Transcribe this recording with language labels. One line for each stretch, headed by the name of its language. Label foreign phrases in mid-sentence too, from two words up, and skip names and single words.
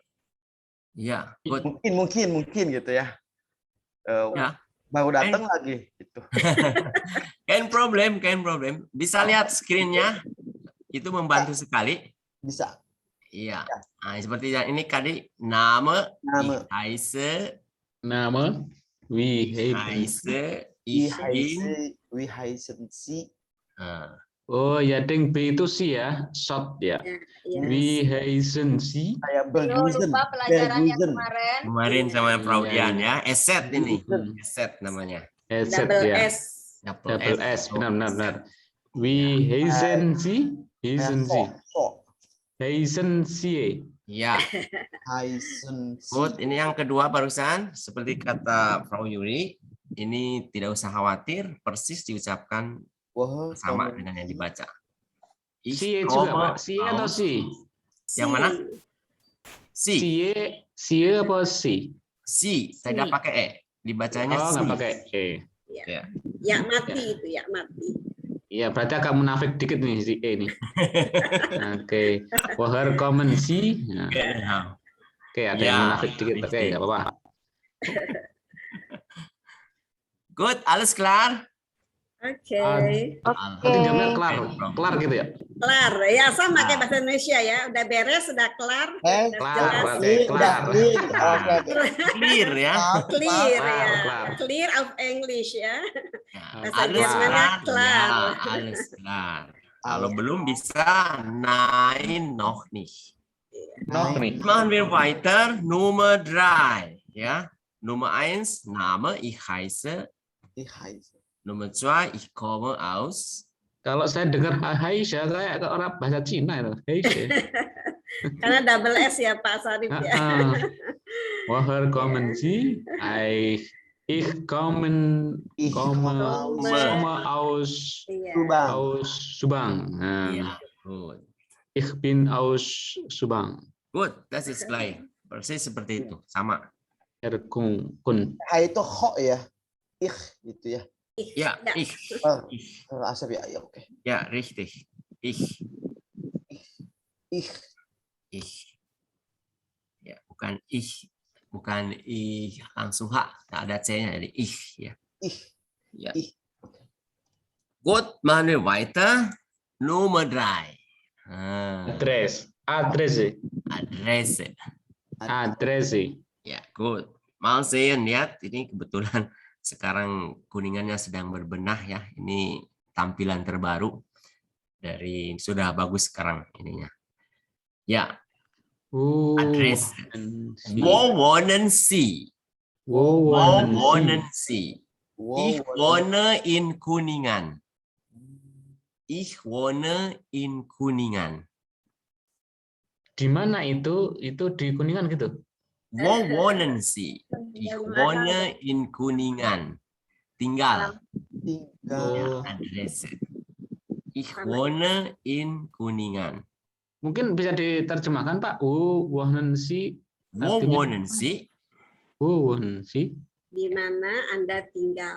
Indonesian: ya. Good. Mungkin gitu ya. Ya. Baru datang lagi gitu.
German: Kein Problem.
Indonesian: Bisa lihat screen-nya. Itu membantu sekali. Bisa. Iya. Nah, seperti yang ini tadi, Name, Name.
German: ich heiße, Nama Wie Ich heißen? heiße, ich bin. Wie heißen Sie?
Indonesian: Nah, Oh ya, ding B itu si ya, short ya. Ya.
German: Wie heißen Sie?
Indonesian: Saya Yo, Bergusen. lupa pelajaran yang Bergusen. kemarin. kemarin sama Iya, Fraudian iya. ya, Eset ini, Hmm. Eset namanya. Headset Double ya. S. Double S, benar.
German: Wie heißen Sie? Heißen Sie? Heißen Sie?
Indonesian: Ya,
German: Heißen Sie.
Indonesian: good. Ini yang kedua barusan, seperti kata Frau Yuri, ini tidak usah khawatir, persis diucapkan sama dengan yang dibaca. Sie juga Pak, Sie atau si? Yang mana? Si. Sie apa si? Si, tidak pakai E. Dibacanya Oh, si. nggak pakai E. Ya. Ya mati itu, ya mati. Iya, berarti agak munafik dikit nih si E nih. Oke.
German: Woher kommen Sie? Nah, Genau.
Indonesian: Oke, ada Ya, yang munafik dikit. Oke, richtig. nggak apa-apa. Good,
German: alles klar?
Indonesian: Oke. Nanti jamnya kelar gitu ya? Kelar. Ya sama kayak bahasa Indonesia ya. Udah beres, udah kelar. Udah Kelar, jelas. berarti kelar. Clear ya. Clear ya. Kelar.
English: Clear of English
Indonesian: ya. Ya, Bahasa alles Jermannya klar. klar.
German: Ya, alles klar.
Indonesian: Kalau belum bisa,
German: nein, noch nicht.
Indonesian: Noch nih.
German: Machen wir weiter. Nummer 3. Ja. Nummer 1, Name, ich heiße. Nummer 2, ich komme aus.
Indonesian: Kalau saya dengar Haisha, saya ke orang bahasa Cina itu. Haisha. Karena double S ya Pak Sarif ya.
German: Woher kommen Sie? Ich komme aus
Indonesian: Iya. Subang.
German: Ja, gut. Ich bin aus Subang. Good, das ist gleich.
Indonesian: Persis seperti itu, sama. Kun. Itu ho ya. Gitu ya. Ya, ich. Asap ya, oke.
German: Ja, richtig. Ich.
Indonesian: Ya, bukan ich langsung H, tak ada C-nya, jadi ich ya. Ya.
German: Gut, machen wir weiter. Nummer 3. Adresse.
Indonesian: Ya, good.
German: Mal sehen,
Indonesian: lihat ini kebetulan sekarang Kuningannya sedang berbenah ya. Ini tampilan terbaru dari sudah bagus sekarang ininya. Ya. Adres.
German: Wo wohnen Sie? Wo wohnen Sie? Ich wohne in Kuningan. Ich wohne in Kuningan.
Indonesian: Di mana itu? Itu di Kuningan gitu.
German: Wo wohnen Sie? Ich wohne in Kuningan.
Indonesian: Tinggal. Ya, adrese.
German: Ich wohne in Kuningan.
Indonesian: Mungkin bisa diterjemahkan Pak.
German: Wo wohnen Sie? Wo wohnen Sie? Wo wohnen Sie?
Indonesian: Di mana Anda tinggal?